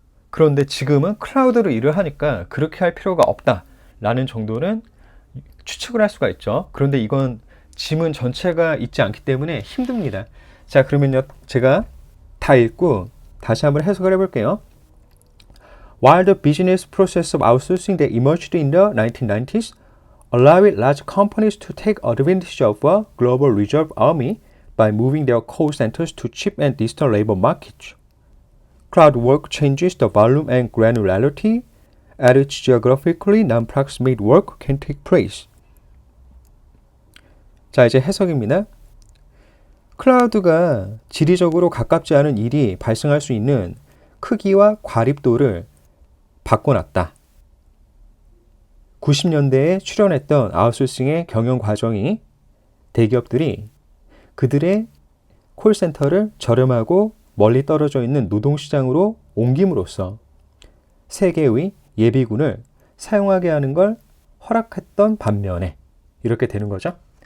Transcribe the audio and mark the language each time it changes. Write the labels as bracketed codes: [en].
[ko] 그런데 지금은 클라우드로 일을 하니까 그렇게 할 필요가 없다라는 정도는 추측을 할 수가 있죠. 그런데 이건 지문 전체가 있지 않기 때문에 힘듭니다. 자, 그러면요, 제가 다 읽고 다시 한번 해석을 해볼게요. [en] While the business process of outsourcing that emerged in the 1990s allowed large companies to take advantage of a global reserve army by moving their call centers to cheap and distant labor markets, cloud work changes the volume and granularity at which geographically non-proximate work can take place. [ko] 자, 이제 해석입니다. 클라우드가 지리적으로 가깝지 않은 일이 발생할 수 있는 크기와 과립도를 바꿔놨다. 90년대에 출연했던 아웃소싱의 경영 과정이 대기업들이 그들의 콜센터를 저렴하고 멀리 떨어져 있는 노동시장으로 옮김으로써 세계의 예비군을 사용하게 하는 걸 허락했던 반면에 이렇게 되는 거죠.